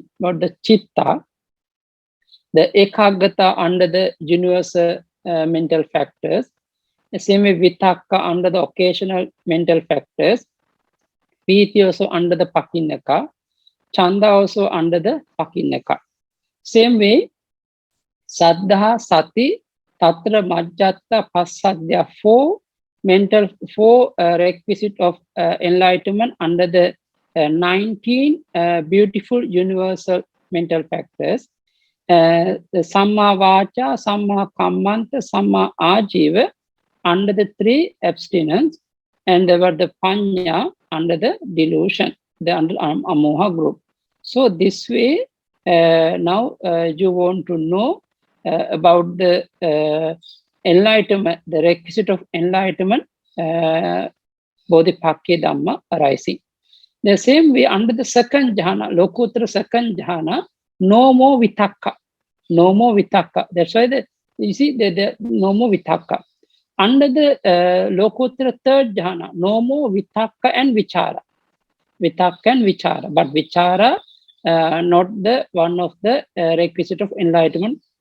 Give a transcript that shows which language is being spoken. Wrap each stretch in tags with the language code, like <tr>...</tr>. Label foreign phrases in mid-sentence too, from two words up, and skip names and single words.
<en>About the chitta, the ekaggata under the universal mental factors, the same way vitakka under the occasional mental factors, piti also under the pakinnaka, chanda also under the pakinnaka. Same way,</en> <pi>saddha, sati, tatra, majjatta, passadya,</pi> <en>four requisite of enlightenment under the 19 beautiful universal mental factors. The</en> <pi>samma vacha, samma kammanta, samma ajiva</pi> <en>under the 3 abstinence, and there were the panya under the delusion, the under amoha group. So this way, now you want to know about the enlightenment, the requisite of enlightenment,</en> <pi>bodhipakya dhamma</pi> <en>arising. The same way under the second jhana, lokuttara second jhana, no more vitakka. No more vitakka. That's why you see the no more vitakka. Under the lokuttara third jhana, no more vitakka and vichara. Vitakka and vichara. But vichara, not the one of the requisite of enlightenment.</en>